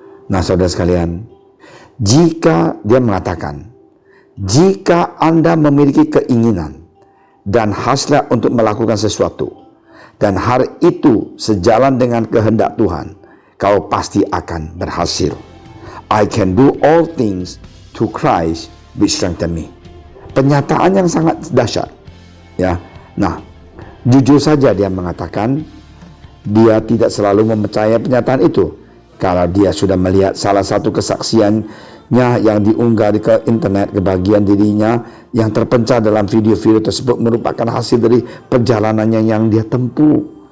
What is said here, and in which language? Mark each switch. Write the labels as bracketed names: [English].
[Indonesian] Nah, saudara sekalian, jika dia mengatakan, jika Anda memiliki keinginan dan hasrat untuk melakukan sesuatu, dan hal itu sejalan dengan kehendak Tuhan, kau pasti akan berhasil. [English] I can do all things through Christ which strengthen me. [Indonesian] Pernyataan yang sangat dahsyat. Nah, jujur saja dia mengatakan dia tidak selalu mempercayai pernyataan itu. Kalau dia sudah melihat salah satu kesaksiannya yang diunggah ke internet, kebahagiaan dirinya yang terpencar dalam video-video tersebut merupakan hasil dari perjalanannya yang dia tempuh.